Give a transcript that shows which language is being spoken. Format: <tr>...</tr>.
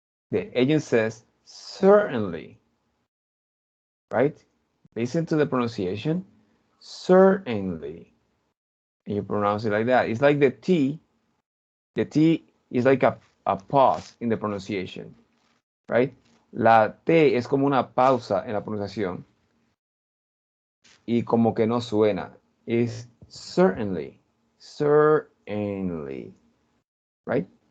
<en>The agent says certainly, right? Listen to the pronunciation, certainly. And you pronounce it like that. It's like the T is like a pause in the pronunciation, right?</en> <es>La T es como una pausa en la pronunciación y como que no suena.</es> <en>Es certainly, certainly, right?</en>